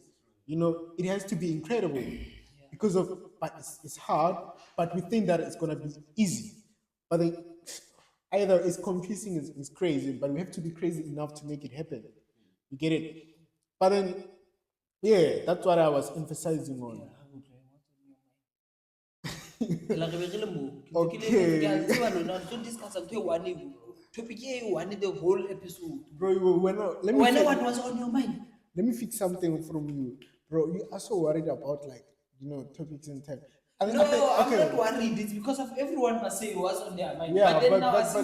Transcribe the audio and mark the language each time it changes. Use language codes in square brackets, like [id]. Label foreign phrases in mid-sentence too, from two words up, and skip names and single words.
[en] You know, it has to be incredible because of, but it's hard, but we think that it's gonna be easy. But then either it's confusing, it's crazy, but we have to be crazy enough to make it happen. You get it? But then, yeah, that's what I was emphasizing on. [st] Like re be re le moo. [en] Okay. [st] Ke a tseba lona re tlo discussa ntho e [en] one topic [st] e [en] one the whole episode. Bro, let me When what was on your mind? let me fix something from you, bro. You are so worried about like topics and time. No, I'm not worried. It's because of everyone must say what's on their mind. Yeah, but then but- now but- I seem